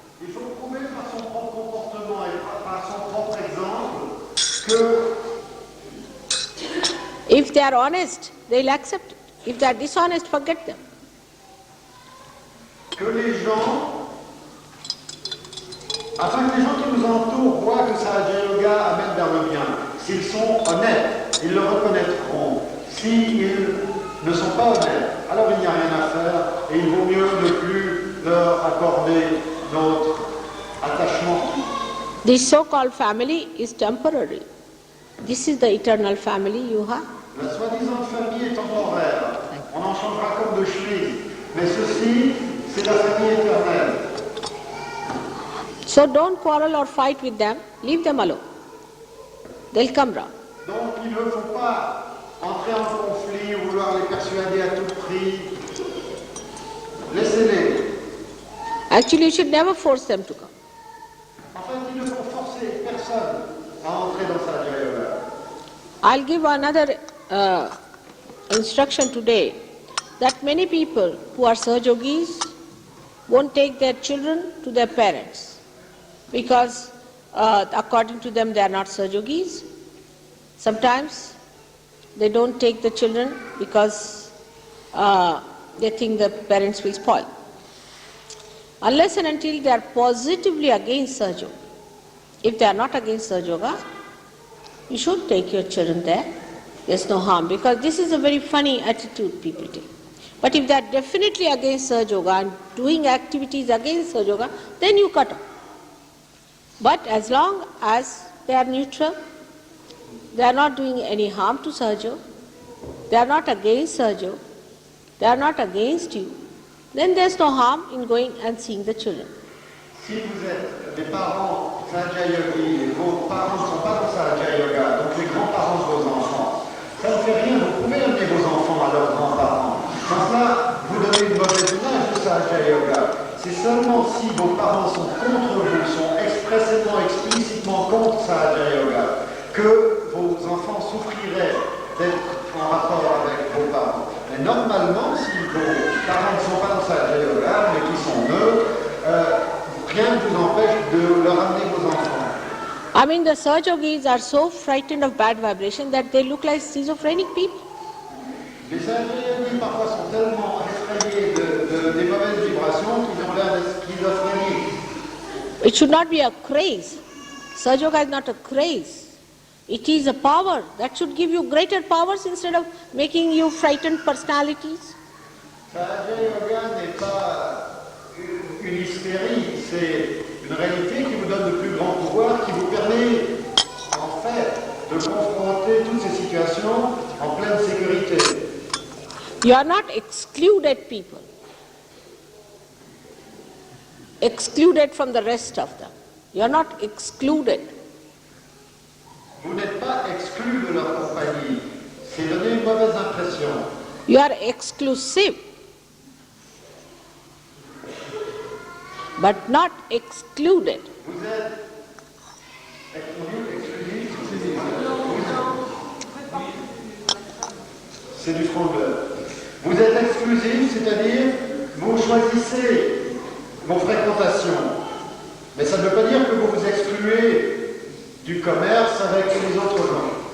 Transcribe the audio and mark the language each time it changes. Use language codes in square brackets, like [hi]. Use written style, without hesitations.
[fr] Il faut prouver par son propre comportement et par son propre exemple que [en] if they are honest, they'll accept it. If they are dishonest, forget them. [fr] que les gens, afin que les gens qui nous entourent voient que Sahaja Yoga amène vers le bien. S'ils sont honnêtes, ils le reconnaîtront. S'ils ne sont pas honnêtes, alors il n'y a rien à faire et il vaut mieux ne plus leur accorder notre attachement. [en] This so-called family is temporary. This is the eternal family you have. [fr] La soi-disant famille est temporaire. On en changera comme de chemise. Mais ceci, c'est la famille éternelle. [en] So don't quarrel or fight with them. Leave them alone. They'll come round. [fr] Donc il ne faut pas entrer en conflit ou vouloir les persuader à tout prix. Laissez-les. [en] Actually, you should never force them to come. [fr] En fait, il ne faut forcer personne à entrer dans Sahaja Yoga. [en] I'll give another instruction today that many people who are Sahajogis won't take their children to their parents because according to them they are not Sahajogis. Sometimes they don't take the children because they think the parents will spoil. Unless and until they are positively against Sahaja Yoga. If they are not against Sahaja Yoga, you should take your children there. There's no harm because this is a very funny attitude people take. But if they are definitely against Sahaja Yoga and doing activities against Sahaja Yoga, then you cut off. But as long as they are neutral, they are not doing any harm to Sahaja Yoga, they are not against Sahaja Yoga, they are not against you, then there's no harm in going and seeing the children. [fr] Si vous êtes des parents Sahaja Yogi et vos parents ne sont pas dans Sahaja Yoga, donc les grands-parents de vos enfants, ça ne fait rien, vous pouvez amener vos enfants à leurs grands-parents. Sans cela, vous donnez une mauvaise image de Sahaja Yoga. C'est seulement si vos parents sont contre vous, sont expressément, explicitement contre Sahaja Yoga, que vos enfants souffriraient d'être en rapport avec vos parents. Mais normalement, si vos parents ne sont pas dans Sahaja Yoga, mais qui sont neutres, rien ne vous empêche de leur amener vos enfants. [en] I mean, the Sahajogis are so frightened of bad vibration that they look like schizophrenic people. [fr] Les Sahajogis parfois sont tellement effrayés des mauvaises vibrations qu'ils ont l'air d'être schizophréniques. [en] It should not be a craze. Sahaja Yoga is not a craze. It is a power that should give you greater powers instead of making you frightened personalities. [fr] Sahaja Yoga n'est pas une hystérie, c'est une réalité qui vous donne de plus grands pouvoirs, qui vous permet en fait de confronter toutes ces situations en pleine sécurité. [en] You are not excluded people, excluded from the rest of them. You are not excluded. [fr] Vous n'êtes pas exclus de leur compagnie, c'est donner une mauvaise impression. [en] You are exclusive, but not excluded. [fr] Vous êtes exclusif, c'est du frangleur. Vous êtes exclusif, c'est-à-dire vous choisissez vos fréquentations. Mais ça ne veut pas dire que vous vous excluez du commerce avec les autres gens.